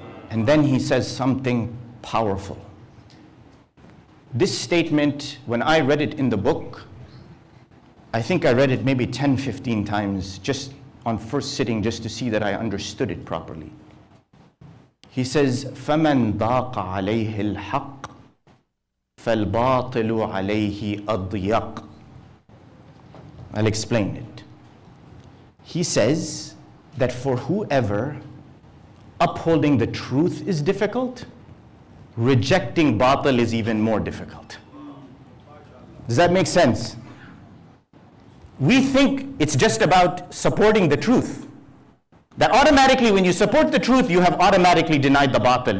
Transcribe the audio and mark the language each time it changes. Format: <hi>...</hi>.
<en>And then he says something powerful. This statement, when I read it in the book, I think I read it maybe 10, 15 times just on first sitting, just to see that I understood it properly. He says,</en> <ar>فَمَنْ ضَاقَ عَلَيْهِ الْحَقِّ فَالْبَاطِلُ عَلَيْهِ أَضْيَقُ.</ar> <en>I'll explain it. He says that for whoever upholding the truth is difficult, rejecting batil is even more difficult. Does that make sense? We think it's just about supporting the truth. That automatically when you support the truth, you have automatically denied the batil.</en>